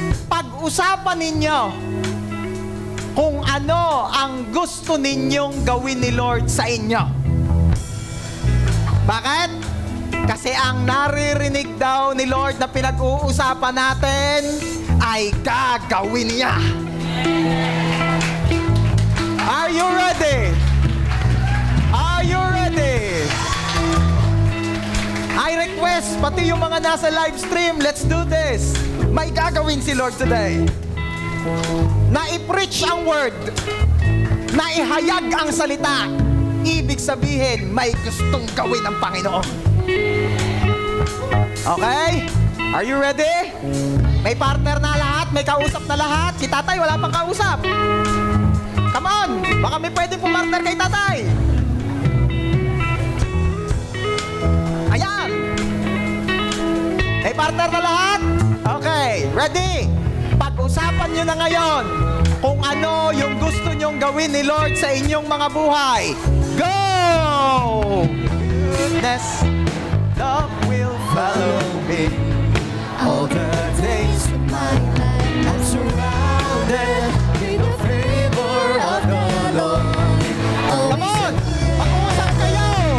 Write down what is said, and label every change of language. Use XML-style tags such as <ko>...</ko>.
<tl>Pag-usapan ninyo kung ano ang gusto ninyong gawin ni Lord sa inyo. Bakit? Kasi ang naririnig daw ni Lord na pinag-uusapan natin ay gagawin niya.</tl> <en>Are you ready? Are you ready? I request pati</en> <tl>yung mga nasa live stream,</tl> <en>let's do this.</en> <tl>May gagawin si Lord today. Na i-preach ang word, na ihayag ang salita. Ibig sabihin, may gustong gawin ang Panginoon. Okay?</tl> <en>Are you ready?</en> <tl>May partner na lahat, may kausap na lahat. Si tatay wala pang kausap.</tl> <en>Come on,</en> <tl>baka may pwedeng pumartner kay tatay. Ayan. May partner na lahat?</tl> <en>Okay, ready?</en> <tl>Pag-usapan nyo na ngayon kung ano yung gusto nyong gawin ni Lord sa inyong mga buhay.</tl> <en>Go! Goodness, love will follow me all the days of my life. I'm surrounded with the favor of the Lord. Come on!</en> <tl>Pag-uusap kayo!</tl>